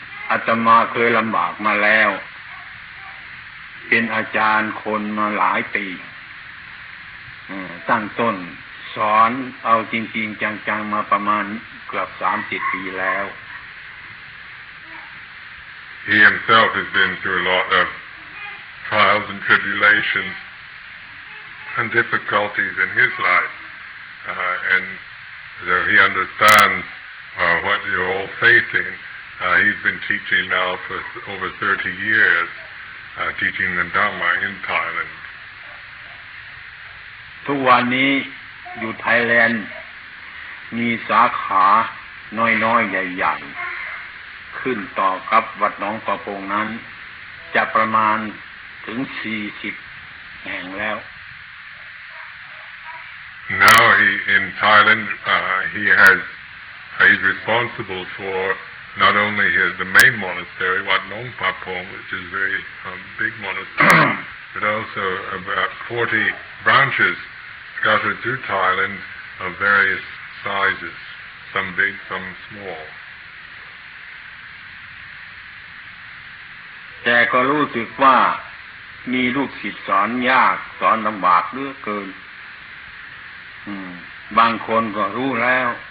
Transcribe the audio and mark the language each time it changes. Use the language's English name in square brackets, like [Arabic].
[Thai] อาตมาเคยลำบากมาแล้วเป็นอาจารย์คนมาหลายปีตั้งต้นสอนเอาจริงๆจังๆมาประมาณเกือบ30 ปีแล้ว [English] He himself has been through a lot of trials and tribulations and difficulties in his life, and so he understands what you're all facing. He's been teaching now for over 30 years, teaching the Dhamma in Thailand. [Thai] ทุกวันนี้อยู่ไทยแลนด์มีสาขาน้อยๆใหญ่ๆขึ้นต่อกับวัดหนองปะพงนั้นจะประมาณถึง40แห่งแล้ว [English] Now in Thailand he's responsible for not only the main monastery Wat Nong Pah Pong, which is a very big monastery, but also about 40 branches scattered through Thailand of various sizes, some big, some small. [Thai] แต่ก็รู้สึกว่ามีลูกศิษย์สอนยากสอนลำบากเหลือเกินบางคนก็รู้แล้ว